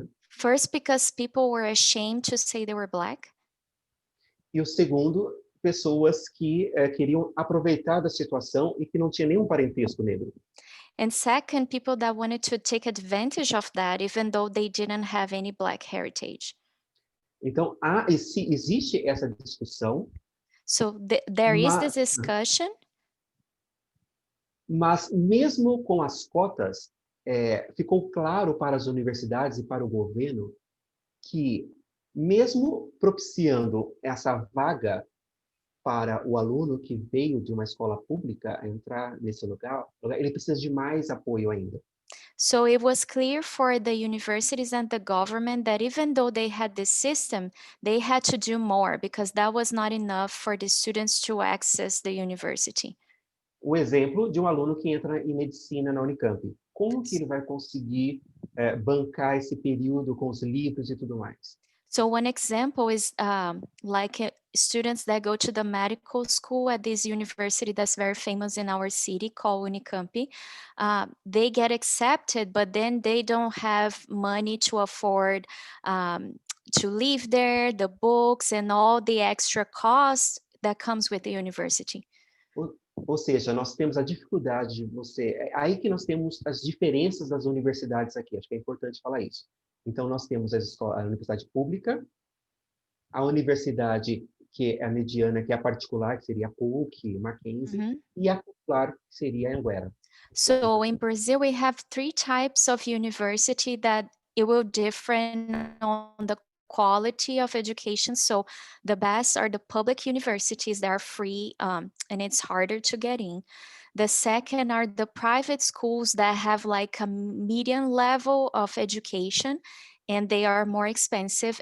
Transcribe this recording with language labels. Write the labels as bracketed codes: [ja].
[en] First, because people were ashamed to say they were Black. [pt] E o segundo, pessoas que queriam aproveitar da situação e que não tinha nenhum parentesco negro. [en] And second, people that wanted to take advantage of that, even though they didn't have any Black heritage. [pt] Então, existe essa discussão. [en] So there is this discussion. [pt] Mas mesmo com as cotas, ficou claro para as universidades e para o governo que, mesmo propiciando essa vaga para o aluno que veio de uma escola pública entrar nesse lugar, ele precisa de mais apoio ainda. [en] So it was clear for the universities and the government that even though they had this system, they had to do more because that was not enough for the students to access the university. [pt] O exemplo de um aluno que entra em medicina na Unicamp. Como que ele vai conseguir bancar esse período com os livros e tudo mais? [en] So one example is students that go to the medical school at this university that's very famous in our city called Unicamp. They get accepted, but then they don't have money to afford to live there, the books and all the extra costs that comes with the university. [pt] Ou seja, nós temos a dificuldade de você... É aí que nós temos as diferenças das universidades aqui. Acho que é importante falar isso. Então, nós temos a universidade pública, a universidade que é a mediana, que é a particular, que seria a PUC, Mackenzie, e a popular, que seria a Anguera. [en] So in Brazil, we have 3 types of university that it will differ on the quality of education. So the best are the public universities that are free and it's harder to get in. The second are the private schools that have like a medium level of education and they are more expensive.